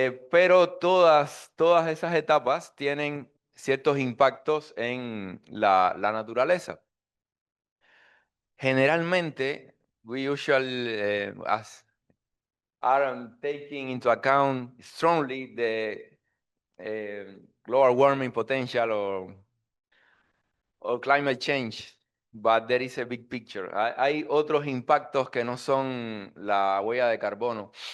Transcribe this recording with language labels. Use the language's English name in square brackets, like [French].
[Spanish] Pero todas esas etapas tienen ciertos impactos en la naturaleza. [English] Generalmente, we usually are taking into account strongly the global warming potential or climate change, but there is a big picture. [Spanish] Hay otros impactos que no son la huella de carbono.